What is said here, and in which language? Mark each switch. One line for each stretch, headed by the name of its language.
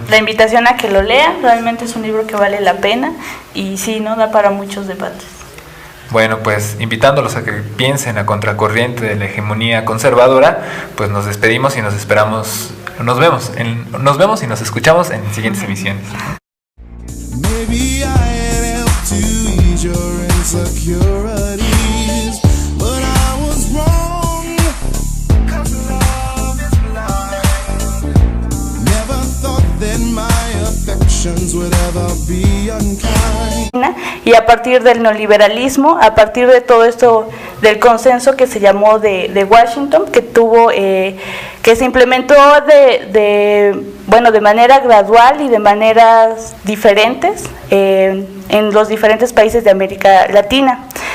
Spanish: La invitación a que lo lean, realmente es un libro que vale la pena y sí, ¿no? Da para muchos debates. Bueno, pues invitándolos a que piensen a contracorriente de la hegemonía conservadora, pues nos despedimos y nos esperamos, nos vemos y nos escuchamos en siguientes emisiones.
English: Maybe I helped to ease your insecurities, but I was wrong, 'cause love is blind. Never thought that my affections would ever be unkind.
Spanish: Y a partir del neoliberalismo, a partir de todo esto del consenso que se llamó de Washington, que tuvo que se implementó de manera gradual y de maneras diferentes en los diferentes países de América Latina.